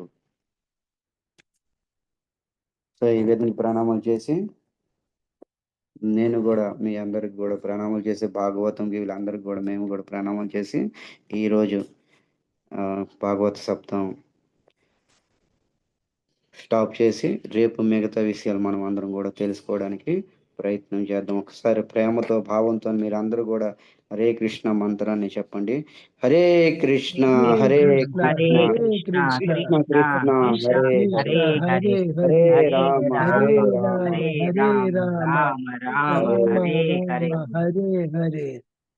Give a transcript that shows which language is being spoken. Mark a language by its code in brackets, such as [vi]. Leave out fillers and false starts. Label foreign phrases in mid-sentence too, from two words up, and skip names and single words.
[te] సో ఈ విధంగా ప్రణామాలు చేసి నేను కూడా మీ అందరికి కూడా ప్రణామాలు చేసి భాగవతం వీళ్ళందరికీ కూడా మేము కూడా ప్రణామాలు చేసి ఈరోజు భాగవత సప్తాహం స్టాప్ చేసి రేపు మిగతా విషయాలు మనం అందరం కూడా తెలుసుకోవడానికి ప్రయత్నం చేద్దాం. ఒకసారి ప్రేమతో భావంతో మీరు అందరూ కూడా హరే కృష్ణ మంత్రాన్ని చెప్పండి. [sa] హరే కృష్ణ హరే హరే కృష్ణ కృష్ణ కృష్ణ కృష్ణ కృష్ణ కృష్ణ హరే హరే హరే హరే హరే హరే రామ రామ హరే రామ హరే హరే రామ రామ రామ రామ హరే హరే రామ హరే. హరే హరే.